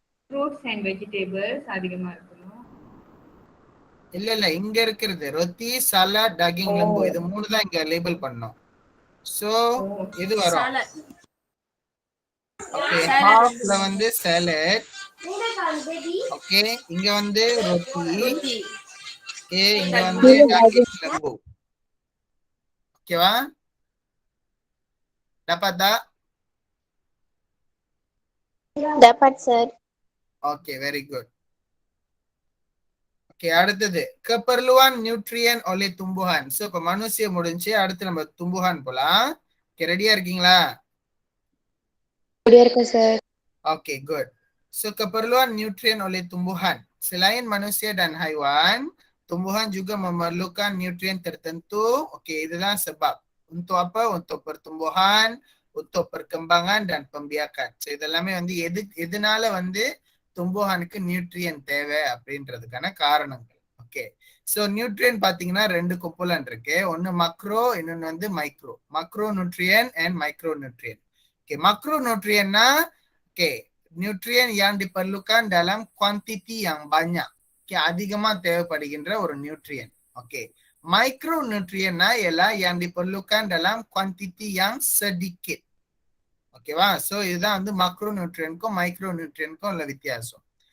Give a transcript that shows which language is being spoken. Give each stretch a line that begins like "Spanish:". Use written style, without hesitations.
Tamil: Fruits and vegetables அதிகமா இருக்கணும். இல்ல இங்க இருக்கிறது ரொட்டி, சலாட், டகிங் லெம்பு, இது மூணு தான் இங்க லேபிள் பண்ணோம். சோ இது வரும். ஓகே, ஹாஃப்ல வந்து சாலட். ஓகே, இங்க வந்து ரொட்டி. Okay, இங்க வந்து daging lembu. ஓகேவா?
Malay: dapat tak? Dapat, sir.
English: Okay, very good.
Malay: Okay,
Tamil: அடுத்தது
Malay: keperluan nutrien oleh tumbuhan.
Tamil: So இப்ப மனுஷிய முடிஞ்சு அடுத்து நம்ம tumbuhan போலாம். Okay, ரெடியா இருக்கீங்களா? Ready இருக்கேன், sir.
Malay: Okay, good. So keperluan nutrien oleh tumbuhan. Selain manusia dan haiwan, tumbuhan juga memerlukan nutrien tertentu. Okay, itulah sebab. Untuk apa? Untuk pertumbuhan, untuk perkembangan dan pembiakan.
Tamil: So இதெல்லாமே வந்து எதனால வந்து tumbuhaனுக்கு நியூட்ரியன் தேவை அப்படின்றதுக்கான காரணங்கள். ஓகே, ஸோ நியூட்ரியன் பார்த்தீங்கன்னா ரெண்டு கொப்புலன் இருக்கு. ஒன்று மக்ரோ, இன்னொன்று வந்து micro. மக்ரோ நியூட்ரியன் and micro nutrient.
Malay: ஓகே,
Tamil: மக்ரோ நியூட்ரியன்னா
Malay: nutrien yang diperlukan dalam kuantiti yang banyak.
Tamil: Okay, அதிகமா தேவைப்படுகின்ற ஒரு நியூட்ரியன்.
Malay: ஓகே,
Tamil: மைக்ரோ நியூட்ரியன்னா எல்லாம்
Malay: yang diperlukan dalam kuantiti yang sedikit.
Tamil: ஓகேவா? ஸோ இதுதான் வந்து மக்ரோ நியூட்ரியனுக்கும் மைக்ரோ நியூட்ரியனுக்கும் உள்ள வித்தியாசம்.